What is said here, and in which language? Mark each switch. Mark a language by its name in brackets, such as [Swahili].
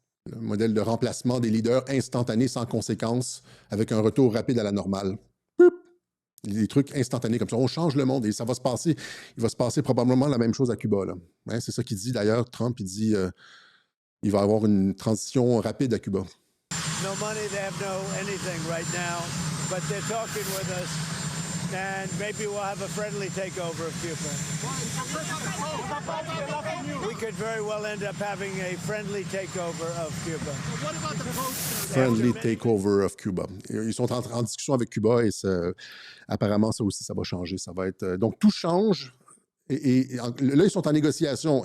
[French] Le modèle de remplacement des leaders instantanés sans conséquences, avec un retour rapide à la normale. Des trucs instantanés comme ça. On change le monde et ça va se passer. Il va se passer probablement la même chose à Cuba. Là. Hein, c'est ça qu'il dit d'ailleurs, Trump. Il dit il va y avoir une transition rapide à Cuba. [English] No money, they have no anything right now, but they're talking with us, and maybe we'll have a friendly takeover of Cuba. We could very well end up having a friendly takeover of Cuba. What about the post? Friendly takeover of Cuba. [French] Ils sont en discussion avec Cuba et apparemment, ça aussi, ça va changer. Ça va être, donc, tout change. Et là, ils sont en négociation.